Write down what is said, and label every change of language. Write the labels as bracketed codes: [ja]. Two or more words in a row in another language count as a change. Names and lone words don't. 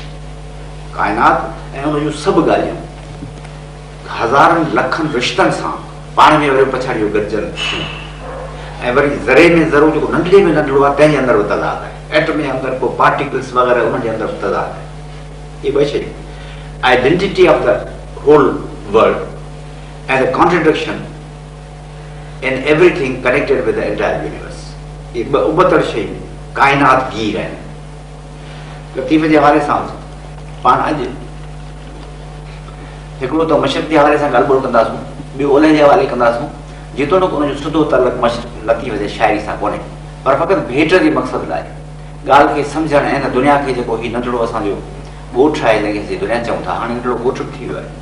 [sd] काइनात ऐं उन जूं सभु ॻाल्हियूं हज़ारनि लखनि रिश्तनि सां पाण में वरी पछाड़ियो गॾिजनि ऐं वरी ज़रे में ज़रो जेको नंढड़े में नंढड़ो आहे तंहिंजे अंदरि बि तज़ाद आहे। एटम जे अंदरि को पार्टिकल्स वग़ैरह उन जे अंदरि बि तज़ाद आहे। इहे ॿ शयूं [en] identity of the whole world and a contradiction in everything connected with the entire universe. [sd] ये उबतर शयूं काइनात गीर आहिनि। लतीफ़ जे हवाले सां पाण अॼु हिकिड़ो त मशरिक़ जे हवाले सां ॻाल्हि ॿोल कंदासूं, ॿियो ओलह जे हवाले कंदासूं, जेतोणीकि उनजो सिधो तलक लतीफ़ जे शाइरी सां कोन्हे, पर फ़क़ति भेट जे मक़सद लाइ ॻाल्हि खे सम्झणु ऐं हिन दुनिया खे जेको हीउ नंढड़ो असांजो ॻोठु आहे जंहिंखे दुनिया चऊं था, हाणे नंढड़ो ॻोठु थी वियो आहे।